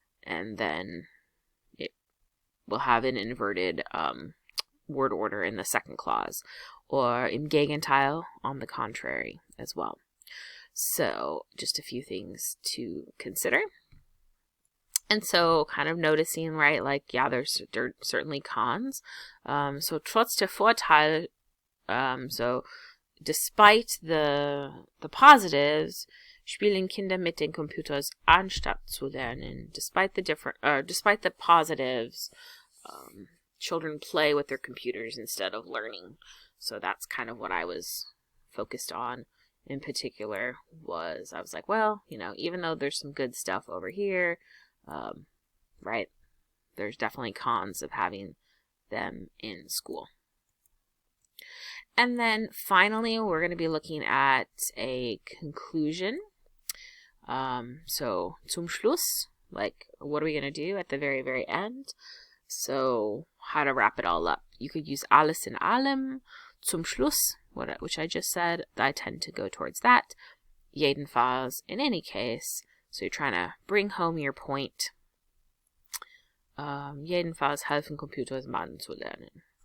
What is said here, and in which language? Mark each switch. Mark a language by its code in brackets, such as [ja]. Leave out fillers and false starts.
[en] And then it will have an inverted word order in the second clause. Or [de] im Gegenteil, [en] on the contrary, as well. So just a few things to consider. And so kind of noticing, right, like, yeah, there's certainly cons. [de] So trotz der Vorteil, [en] so despite the positives, [de] spielen Kinder mit den Computers anstatt zu lernen. [en] Despite the positives, children play with their computers instead of learning. So that's kind of what I was focused on in particular. I was like, well, even though there's some good stuff over here, right, there's definitely cons of having them in school. And then finally, we're going to be looking at a conclusion. So [de] zum Schluss, [en] like, what are we going to do at the very, very end? So how to wrap it all up. You could use [de] alles in allem, zum Schluss, [en] which I just said. I tend to go towards that. Jedenfalls, in any case. So you're trying to bring home your point. [de] Jedenfalls helfen Computers Mann zu lernen.